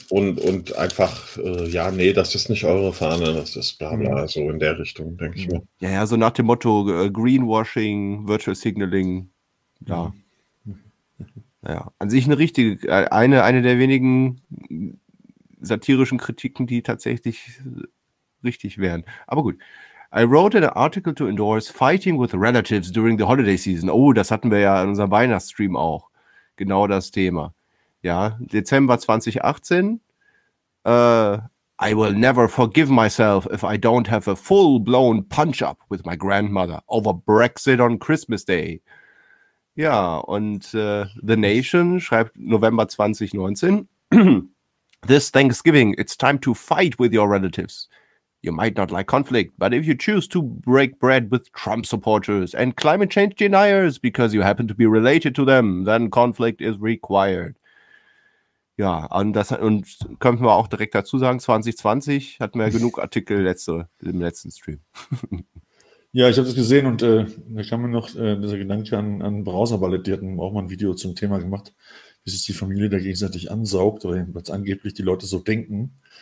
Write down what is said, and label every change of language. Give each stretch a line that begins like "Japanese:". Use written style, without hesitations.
German: Und einfach, das ist nicht eure Fahne, das ist bla bla, so in der Richtung, denke ich mal. Ja, ja, so nach dem Motto Greenwashing, Virtual Signaling, ja. Naja, an sich eine richtige, eine der wenigen satirischen Kritiken, die tatsächlich richtig wären. Aber gut.
English: I wrote an article to endorse fighting with relatives during the holiday season.
German: Oh, das hatten wir ja in unserem Weihnachtsstream auch. Genau das Thema. Ja, Dezember 2018.
English: I will never forgive myself if I don't have a full-blown punch-up with my grandmother over Brexit on Christmas Day.
German: Ja, und The Nation schreibt November 2019.
English: This Thanksgiving, it's time to fight with your relatives. You might not like conflict, but if you choose to break bread with Trump supporters and climate change deniers because you happen to be related to them, then conflict is required.
German: Ja, und könnten wir auch direkt dazu sagen, 2020 hatten wir ja genug Artikel im letzten Stream. Ja, ich habe das gesehen und da kam mir noch dieser Gedanke an Browserballett, die hatten auch mal ein Video zum Thema gemacht, wie sich die Familie da gegenseitig ansaugt, was angeblich die Leute so denken.